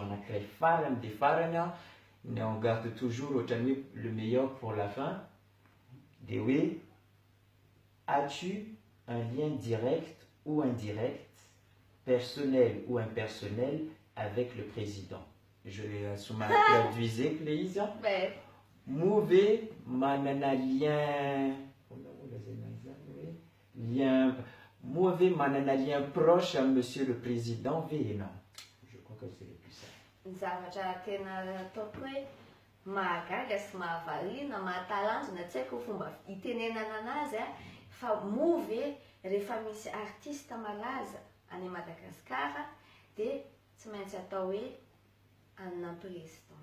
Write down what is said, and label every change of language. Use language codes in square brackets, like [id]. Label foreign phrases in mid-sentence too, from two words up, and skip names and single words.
[fr] On a créé des farana, mais on garde toujours le meilleur pour la fin. Et oui, as-tu un lien direct ou indirect, personnel ou impersonnel avec le président? Je vais traduire, please. [mg] moa ve manana lien moa ve manana [fr] lien proche à monsieur le président [mg] ve ianao? [fr] Je crois que c'est le plus simple. [mg] Ny zavatra tena ataoko hoe mahagaga sy mahavariana mahatalanjona tsy haiko fomba itenenana anazy a fa moa ve rehefa misy artiste malaza any Madagasikara dia tsy maintsy atao hoe anona président.